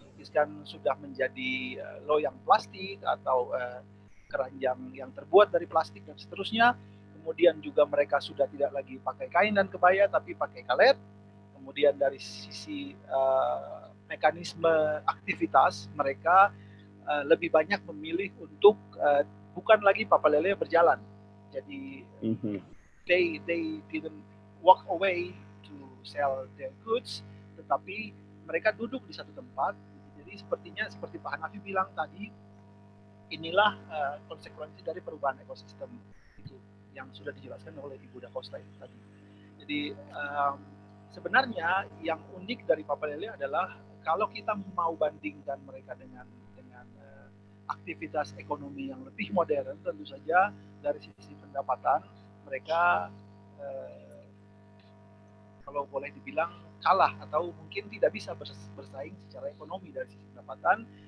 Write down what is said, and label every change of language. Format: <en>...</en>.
<id>Kan sudah menjadi loyang plastik atau keranjang yang terbuat dari plastik dan seterusnya. Kemudian juga mereka sudah tidak lagi pakai kain dan kebaya, tapi pakai kalet. Kemudian dari sisi mekanisme aktivitas mereka lebih banyak memilih untuk bukan lagi Papalele berjalan. Jadi</id> <en>they didn't walk away to sell their goods,</en> <id>tetapi mereka duduk di satu tempat. Jadi sepertinya seperti Pak Hanafi bilang tadi, inilah konsekuensi dari perubahan ekosistem itu yang sudah dijelaskan oleh Ibu Da Costa itu tadi. Jadi sebenarnya yang unik dari Papalele adalah kalau kita mau bandingkan mereka dengan aktivitas ekonomi yang lebih modern, tentu saja dari sisi pendapatan mereka kalau boleh dibilang kalah atau mungkin tidak bisa bersaing secara ekonomi dari sisi pendapatan.</id>